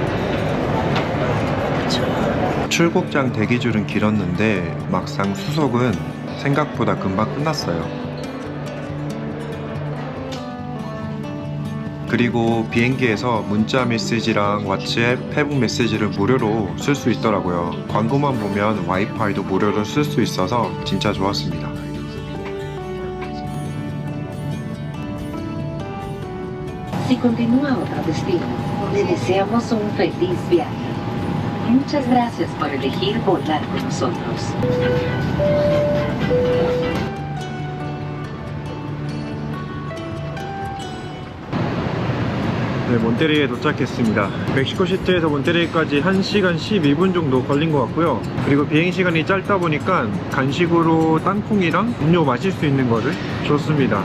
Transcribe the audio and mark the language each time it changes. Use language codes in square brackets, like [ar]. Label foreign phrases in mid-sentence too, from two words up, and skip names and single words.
[ko] 출국장 대기줄은 길었는데 막상 수속은 생각보다 금방 끝났어요. 그리고 비행기에서 문자 메시지랑 왓츠앱, 페북 메시지를 무료로 쓸 수 있더라고요. 광고만 보면 와이파이도 무료로 쓸 수 있어서 진짜 좋았습니다. [es] Si continúa a otro destino, le deseamos un feliz viaje. Muchas gracias por elegir volar con nosotros. [ko] 네, 몬테레이에 도착했습니다. 멕시코시티에서 몬테레이까지 1시간 12분 정도 걸린 것 같고요. 그리고 비행시간이 짧다 보니까 간식으로 땅콩이랑 음료 마실 수 있는 거를 줬습니다.